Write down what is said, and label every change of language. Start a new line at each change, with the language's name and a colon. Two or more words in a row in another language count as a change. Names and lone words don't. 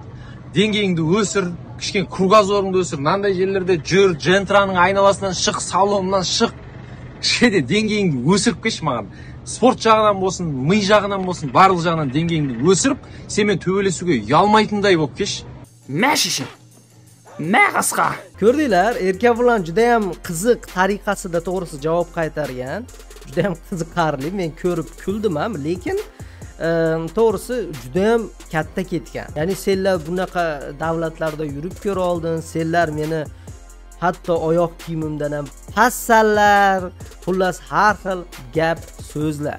Kazakh: Деңгейіңді өсір, кішкене кругозорыңды өсір, мынандай жерлерде жүр, джентраның айналасынан шық, салонынан шық. Кішкене деңгейіңді өсіріп кеш маған. Спорт жағынан болсын, ми жағынан болсын, барлық жағынан деңгейіңді өсіріп, сенімен төбелесуге ұялмайтындай болып кеш. Мәшіші. Мә қасқа.
Uzbek: Ko'rdinglar, Erkabulan juda ham qiziq tariqasida to'g'risi javob qaytargan. Juda ham qiziqarli, men ko'rib kuldim ham, lekin to'g'risi juda ham katta ketgan. Ya'ni senlar bunaqa davlatlarda yurib ko'ra oldin, senlar meni hatto oyoq kiyimimdan ham passallar, xullas har xil gap so'zlar.